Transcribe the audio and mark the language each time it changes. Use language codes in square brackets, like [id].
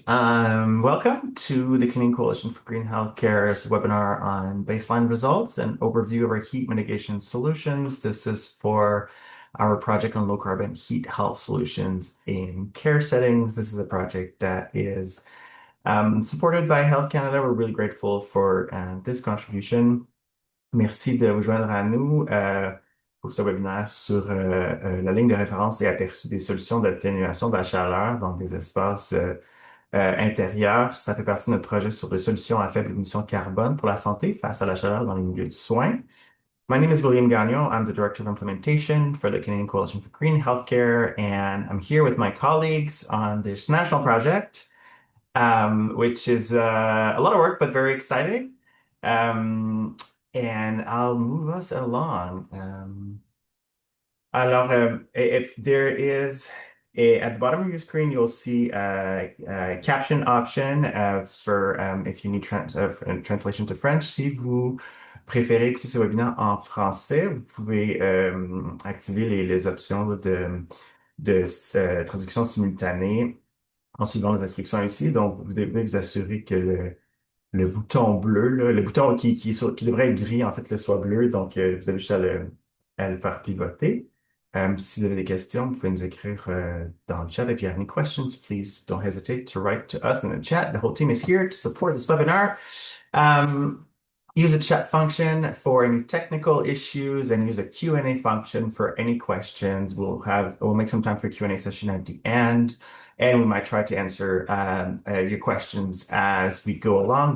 [en] Welcome to the Canadian Coalition for Green Healthcare's webinar on baseline results and overview of our heat mitigation solutions. This is for our project on low carbon heat health solutions in care settings. This is a project that is supported by Health Canada. We're really grateful for this contribution. [fr] Merci de vous joindre à nous pour ce webinaire sur la ligne de référence et aperçu des solutions d'atténuation de la chaleur dans des espaces intérieurs. Ça fait partie de notre projet sur des solutions à faible émission carbone pour la santé face à la chaleur dans les milieux de soins. [en] My name is William Gagnon. I'm the Director of Implementation for the Canadian Coalition for Green Healthcare, and I'm here with my colleagues on this national project, which is a lot of work, but very exciting. Um, and I'll move us along. If there is at the bottom of your screen, you'll see a caption option for if you need translation to French. [fr] Si vous préférez écouter ce webinaire en français, vous pouvez activer les options de traduction simultanée en suivant les instructions ici. Donc, vous devez vous assurer que le bouton bleu, là, le bouton qui devrait être gris, en fait, le soit bleu. Donc, vous avez juste à le faire pivoter. Si vous avez des questions, vous pouvez nous écrire dans le chat. [en] If you have any questions, please don't hesitate to write to us in the chat. The whole team is here to support this webinar. Use a chat function for any technical issues and use a Q&A function for any questions. We'll make some time for a Q&A session at the end, and we might try to answer your questions as we go along.